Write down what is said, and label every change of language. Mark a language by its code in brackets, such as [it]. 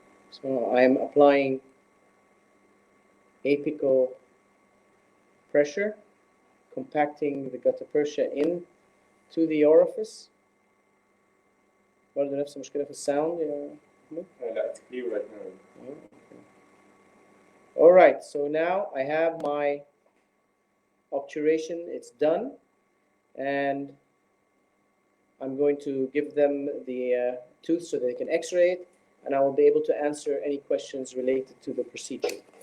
[en] So I am applying apical pressure, compacting the gutta percha in to the orifice. [ar] برضه نفس المشكلة في الساوند يا محمد؟ لا, [en] it's clear right now. All right, so now I have my obturation. It's done, and I'm going to give them the tooth so they can x-ray it, and I will be able to answer any questions related to the procedure.